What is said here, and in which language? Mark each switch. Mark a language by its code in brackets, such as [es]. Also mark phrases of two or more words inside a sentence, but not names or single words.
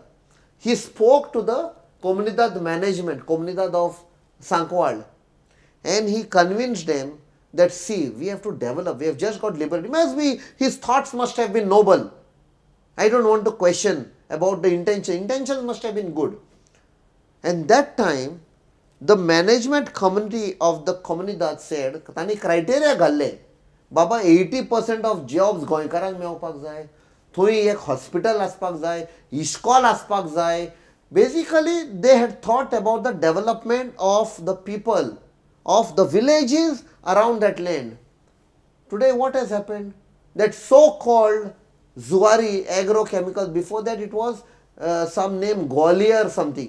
[en] He spoke to the Comunidad management, Comunidad of Sankwal, and he convinced them that, see, we have to develop, we have just got liberty. His thoughts must have been noble. I don't want to question about the intention. Intentions must have been good. And that time, the management committee of the Comunidad said, [kok] तांणी criteria घाल्ले, बाबा [en] 80% of jobs [kok] गोंयकारांक मेळपाक जाय, थंय एक hospital आसपाक जाय, इस्कॉल आसपाक जाय. [en] Basically, they had thought about the development of the people, of the villages around that land. Today, what has happened? That so-called Zuari agrochemicals, before that it was some name Gwalior or something.